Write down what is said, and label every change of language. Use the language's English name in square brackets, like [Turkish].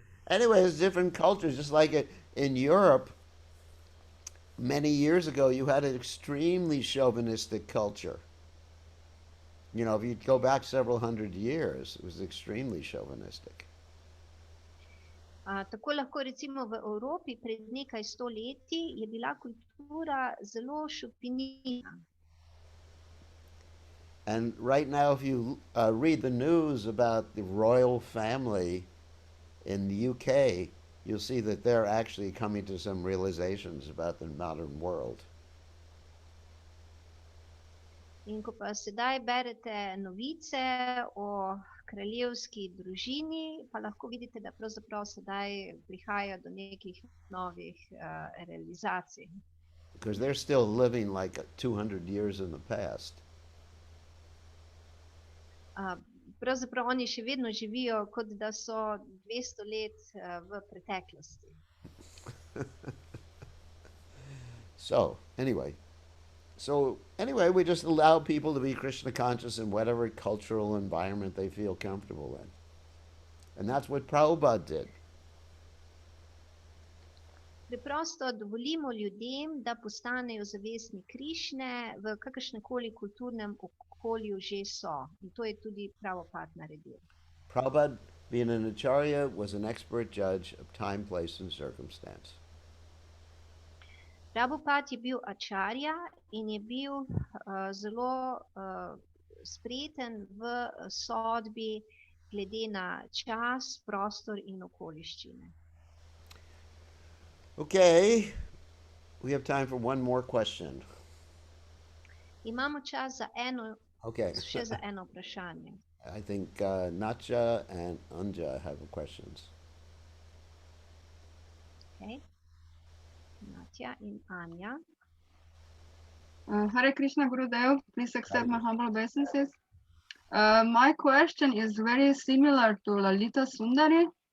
[English] Anyway, it's different cultures. Just like in Europe, many years ago, you had an extremely chauvinistic culture. You know, if you go back several hundred years, it was extremely chauvinistic. [Slovenian] Tako lahko recimo v Evropi pred nekaj stoletji je bila kultura zelo šovinistna. [English] And right now, if you read the news about the royal family in the UK, you'll see that they're actually coming to some realizations about the modern world. [Slovenian] In ko pa sedaj berete novice o kraljevski družini, pa lahko vidite, da pravzaprav sedaj prihaja do nekih novih realizacij. [English] Because they're still living like 200 years in the past. [Slovenian] Pravzaprav oni še vedno živijo, kot da so 200 let v preteklosti. [English] So anyway, we just allow people to be Krishna conscious in whatever cultural environment they feel comfortable in. And that's what Prabhupada did. [Slovenian] Preprosto dovolimo ljudem, da postanejo zavestni Krišne v kakršnekoli kulturnem okolju že so. In to je tudi Prabhupada naredil. [English] Prabhupada, being an acharya, was an expert judge of time, place, and circumstance. [Slovenian] Prabhupada je bil acharya in je bil zelo spreten v sodbi glede na čas, prostor in okoliščine. [English] Okay, we have time for one more question. [Slovenian] Imamo čas za še za eno vprašanje. [English] I think Natya and Anja have questions. [Slovenian] Okay. Natya in Anja. [English] Hare Krishna Gurudev, please accept my humble obeisances. My question is very similar to Lalita Sundari.